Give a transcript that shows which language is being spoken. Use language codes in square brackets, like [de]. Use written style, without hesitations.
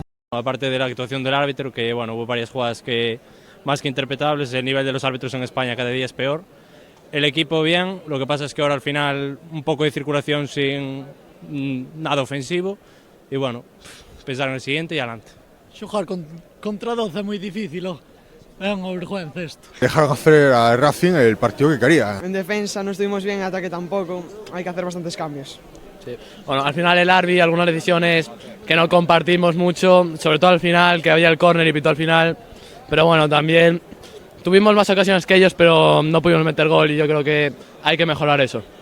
[es] Aparte de la actuación del árbitro, que bueno, hubo varias jugadas que más que interpretables, el nivel de los árbitros en España cada día es peor. El equipo bien, lo que pasa es que ahora al final un poco de circulación sin nada ofensivo y bueno, pensar en el siguiente y adelante. [gl] Xogar contra 12 é moi difícil, é unha vergüenza isto. [es] Dejaron hacer a Racing el partido que quería. En defensa no estuvimos bien, en ataque tampoco, hay que hacer bastantes cambios. Sí. Bueno, al final el árbitro, algunas decisiones que no compartimos mucho, sobre todo al final, que había el córner y pitó al final, pero bueno, también tuvimos más ocasiones que ellos, pero no pudimos meter gol y yo creo que hay que mejorar eso.